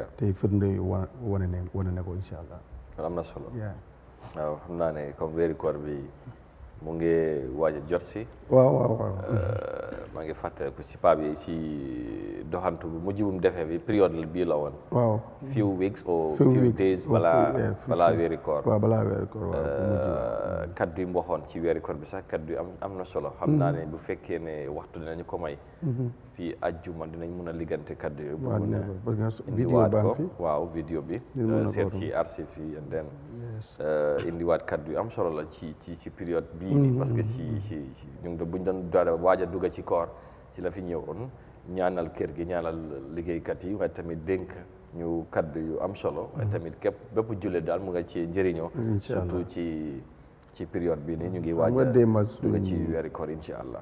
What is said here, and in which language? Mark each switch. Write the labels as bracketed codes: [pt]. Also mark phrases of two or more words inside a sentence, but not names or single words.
[wo] te firnde yi wane ne ko [ar] إن شاء الله [wo] am na solo waaw xam naa ne comme weeri koor bi mu ngi waaj a jot si waaw maa ngi fàttaliku si paa bi si doxantu bu mujj bu mu defee bi période bii la woon waaw [en] few weeks or few days balaa weeri koor [wo] waaw balaa weeri koor waaw kaddu yi mu waxoon ci weeri koor bi sax kaddu yi am na solo xam naa ne bu fekkee ne waxtu dinañu ko may fii àjjuma dinañ mun a liggante kaddu yooyu bu mun a indiwaat ko waaw vidéo bi seet ci archive yi [en] and then [wo] indiwaat kaddu yu am solo la ci période bii nii [fr] parce que [wo] ci ñu ngi buñ doon doon waaj a dugg ci koor ci la fi ñëwoon ñaanal kër gi ñaanal liggéeykat yi waaye tamit dénk ñu kaddu yu am solo waaye tamit bépp jullit daal mu nga ci njëriñoo surtout ci période bi nii ñu ngi waaj a dugg ci weeri koor [ar] إن شاء الله